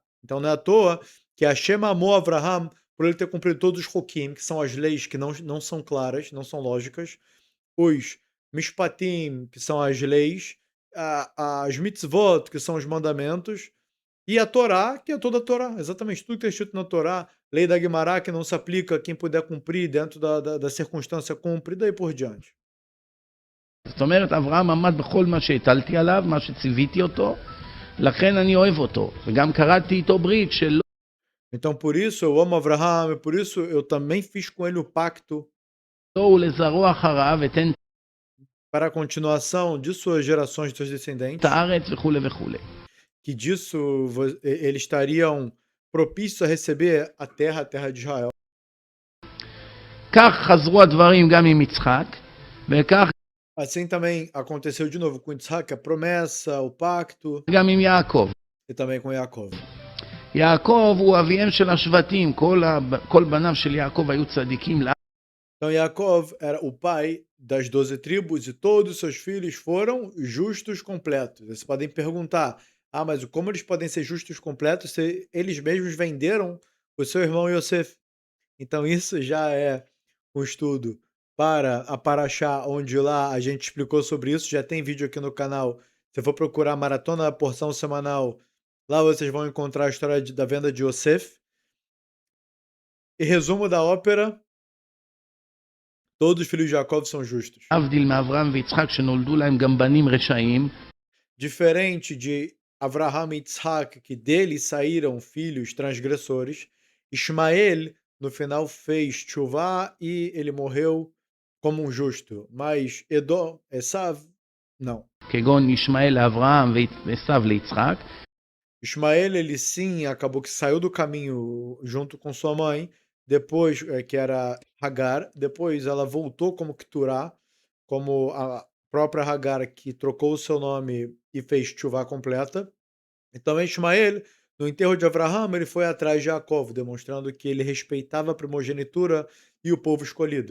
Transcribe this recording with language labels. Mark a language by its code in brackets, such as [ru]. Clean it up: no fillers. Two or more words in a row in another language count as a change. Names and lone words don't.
[pt] Então não é à toa que Hashem amou Abraham por ele ter cumprido todos os Hokim, que são as leis que não são claras, não são lógicas, os Mishpatim, que são as leis, as Mitzvot, que são os mandamentos, e a Torá, que é toda a Torá, exatamente tudo que está escrito na Torá, lei da Guimará, que não se aplica a quem puder cumprir dentro da circunstância, cumpre, e daí por diante. [he] זאת אומרת, אברהם עמד בכל מה שהטלתי עליו, מה שציוויתי אותו, לכן אני אוהב אותו, וגם קראתי איתו ברית שלא [pt] Então, por isso eu amo Abraham, e por isso eu também fiz com ele o pacto [he] ולזרוע אחריו אתן [pt] para a continuação de suas gerações, de seus [he] את [pt] descendentes, [he] הארץ וכולי וכולי. [pt] que disso eles estariam propícios a receber a terra de Israel. [he] כך חזרו הדברים גם עם יצחק, וכך [pt] Assim também aconteceu de novo com Isaac, a promessa, o pacto, [he] גם עם יעקב. [pt] e também com Yaakov. [he] יעקב הוא אביהם של השבטים, כל בניו של יעקב היו צדיקים. [pt] Então Yaakov era o pai das 12 tribos e todos os seus filhos foram justos completos. Vocês podem perguntar, mas como eles podem ser justos completos se eles mesmos venderam o seu irmão Yosef? Então isso já é um estudo para a Paraxá, onde lá a gente explicou sobre isso, já tem vídeo aqui no canal. Se for procurar Maratona da Porção Semanal, lá vocês vão encontrar a história da venda de Yosef. E resumo da ópera, todos os filhos de Jacó são justos. [he] להבדיל מאברהם ויצחק שנולדו להם גם בנים רשעים, [pt] Diferente de Avraham e Isaac, que deles saíram filhos transgressores, Ismael, no final, fez tchuvá e ele morreu como um justo. Mas Edom, Esav, não. [he] כגון ישמעאל לאברהם ועשיו ליצחק, [pt] Ismael, ele sim, acabou que saiu do caminho junto com sua mãe, depois, que era Hagar, depois ela voltou como Keturá, como a própria Hagar, que trocou o seu nome e fez tchuvá completa. E também Ismael, no enterro de Avraham, ele foi atrás de Jacó, demonstrando que ele respeitava a primogenitura e o povo escolhido.